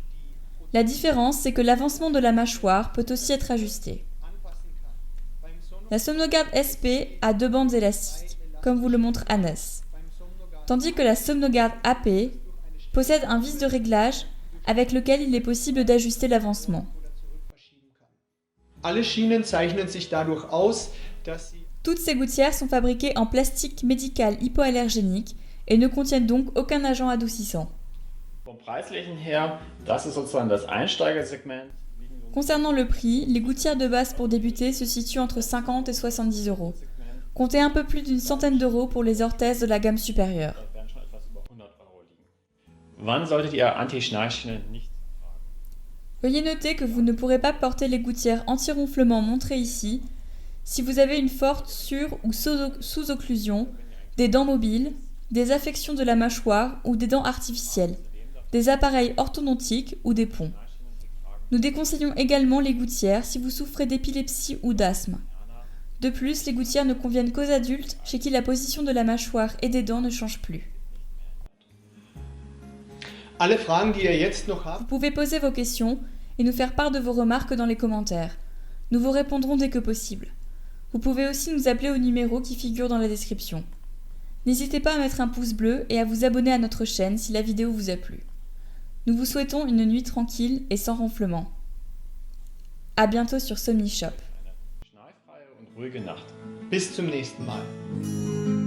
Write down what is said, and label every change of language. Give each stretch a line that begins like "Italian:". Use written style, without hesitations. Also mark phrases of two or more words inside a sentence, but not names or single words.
French: La différence, c'est que l'avancement de la mâchoire peut aussi être ajusté. La Somnogarde SP a 2 bandes élastiques, comme vous le montre Hannes, tandis que la Somnogarde AP possède un vis de réglage avec lequel il est possible d'ajuster l'avancement.
German: Alle Schienen zeichnen sich dadurch aus, dass sie
French: Toutes ces gouttières sont fabriquées en plastique médical hypoallergénique et ne contiennent donc aucun agent adoucissant.
German: Vom Preislichen her, das ist sozusagen das Einsteigersegment.
French: Concernant le prix, les gouttières de base pour débuter se situent entre 50 et 70 €. Comptez un peu plus d'une centaine d'euros pour les orthèses de la gamme supérieure.
German: Werden schon etwas über 100 € liegen. Wann solltet ihr Anti-Schnarchschienen nicht tragen?
French: Veuillez noter que vous ne pourrez pas porter les gouttières anti-ronflement montrées ici si vous avez une forte sur- ou sous-occlusion, des dents mobiles, des affections de la mâchoire ou des dents artificielles, des appareils orthodontiques ou des ponts. Nous déconseillons également les gouttières si vous souffrez d'épilepsie ou d'asthme. De plus, les gouttières ne conviennent qu'aux adultes chez qui la position de la mâchoire et des dents ne change plus.
German: alle Fragen, die ihr jetzt noch
French: Vous
German: habt,
French: pouvez poser vos questions et nous faire part de vos remarques dans les commentaires. Nous vous répondrons dès que possible. Vous pouvez aussi nous appeler au numéro qui figure dans la description. N'hésitez pas à mettre un pouce bleu et à vous abonner à notre chaîne si la vidéo vous a plu. Nous vous souhaitons une nuit tranquille et sans ronflement. À bientôt sur Somnishop.
German: Schnarchfreie und ruhige Nacht. bis zum nächsten Mal.